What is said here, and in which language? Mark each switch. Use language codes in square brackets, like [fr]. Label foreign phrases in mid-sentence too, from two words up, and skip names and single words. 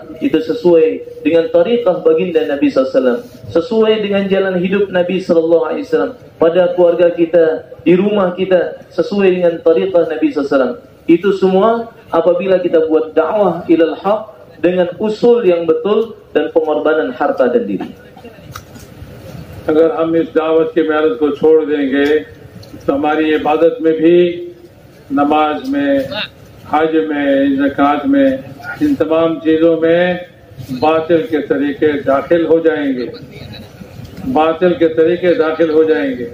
[id] Itu sesuai dengan tariqah baginda Nabi SAW, sesuai dengan jalan hidup Nabi SAW pada keluarga kita, di rumah kita, sesuai dengan tariqah Nabi SAW. Itu semua apabila kita buat dakwah [ar] إلى الحق [id] dengan usul yang betul dan pengorbanan harta dan diri. [hi] अगर हम इस दावत के मेहनत को छोड़ देंगे तो हमारी इबादत में भी, नमाज में, हज में, ज़कात में, इन तमाम चीज़ों में बातिल के तरीके दाखिल हो जाएंगे, बातिल के तरीके दाखिल हो जाएंगे।